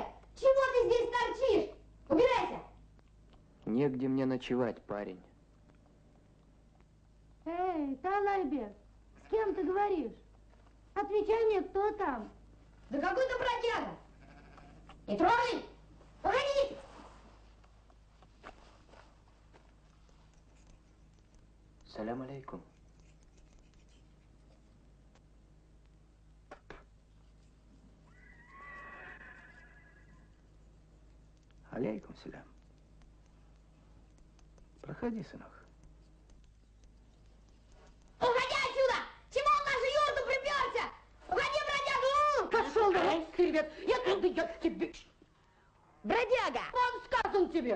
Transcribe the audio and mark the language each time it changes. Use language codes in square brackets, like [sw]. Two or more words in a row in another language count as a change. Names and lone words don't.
[ru] Чего ты здесь торчишь? Убирайся! Негде мне ночевать, парень. Эй, Талайбек, с кем ты говоришь? Отвечай мне, кто там? Да какой-то бродяга! Не трогай! Погоди! [ar] سلام عليكم. عليكم سلام. [ru] Проходи, сынок. Уходи отсюда! Чего в нашу юрту приперся? Уходи, бродяга! Пошел давай, привет! Я туда, я к тебе. Бродяга! Он сказан тебе!